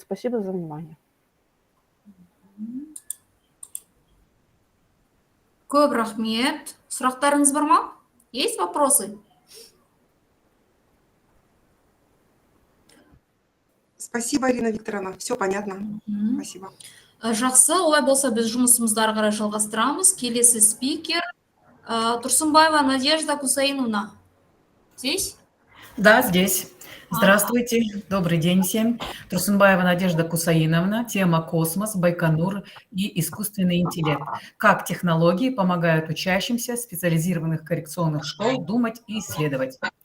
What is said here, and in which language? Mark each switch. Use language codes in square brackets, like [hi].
[ru] Спасибо за внимание. [kk] Көп рахмет. Сұрақтарыңыз бар ма? [ru] Есть вопросы? Спасибо, Ирина Викторовна. Все понятно. Спасибо. [kk] Жақсы, олай болса біз жұмысымызды ары қарай жалғастырамыз. Келесі спикер Турсунбаева Надежда Кусаиновна. [ru] Здесь? Да, здесь. Здравствуйте, добрый день всем. Турсунбаева Надежда Кусаиновна, тема «Космос, Байконур и искусственный интеллект». Как технологии помогают учащимся специализированных коррекционных школ думать и исследовать.